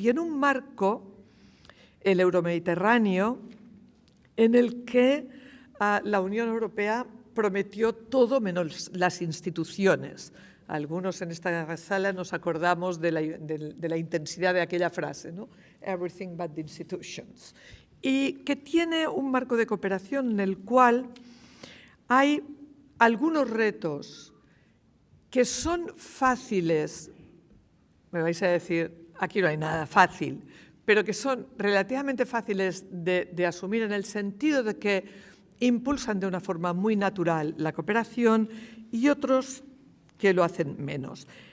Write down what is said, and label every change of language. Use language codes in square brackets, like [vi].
[es] Y en un marco, el euromediterráneo, en el que la Unión Europea prometió todo menos las instituciones. Algunos en esta sala nos acordamos de la intensidad de aquella frase, ¿no? [en] Everything but the institutions. [es] Y que tiene un marco de cooperación en el cual hay algunos retos que son fáciles, me vais a decir, aquí no hay nada fácil, pero que son relativamente fáciles de asumir en el sentido de que impulsan de una forma muy natural la cooperación, y otros que lo hacen menos.